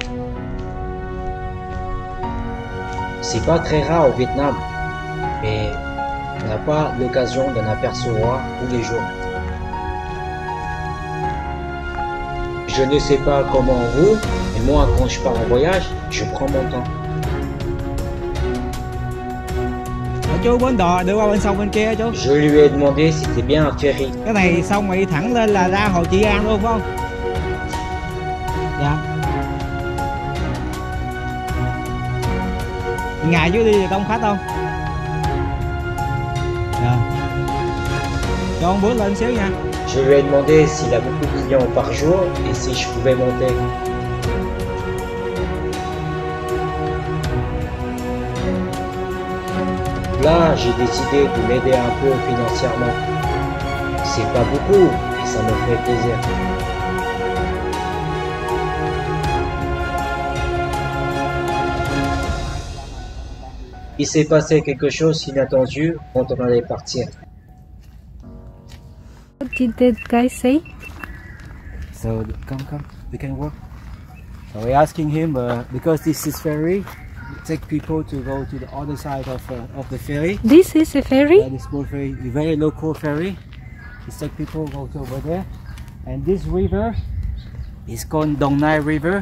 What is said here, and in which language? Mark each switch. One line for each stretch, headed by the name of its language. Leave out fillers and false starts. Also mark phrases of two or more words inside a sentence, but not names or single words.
French: C'est pas très rare au Vietnam, mais on n'a pas l'occasion d'en apercevoir tous les jours. Je ne sais pas comment vous, mais moi, quand je pars en voyage, je prends mon temps.
Vietnamese: Chú bến đò đưa qua bên sông bên kia chú.
French: Je lui ai demandé si c'était bien un ferry.
Vietnamese: Cái này xong rồi đi thẳng lên là ra Hồ Trị An luôn phải không? Dạ. Ngày chú đi đông khách không? Dạ. Cho ông bước lên xíu nha.
French: Je lui ai demandé s'il a beaucoup de clients par jour et si je pouvais monter. Là, j'ai décidé de l'aider un peu financièrement. C'est pas beaucoup, mais ça me fait plaisir. Il s'est passé quelque chose d'inattendu quand on allait partir.
English: What did that guy say? So come, we can work. So we're asking him because this is ferry, take people to go to the other side of the ferry. This is a ferry? Yeah, this small ferry, a very local ferry. It's take people go to over there, and this river is called Dong Nai River.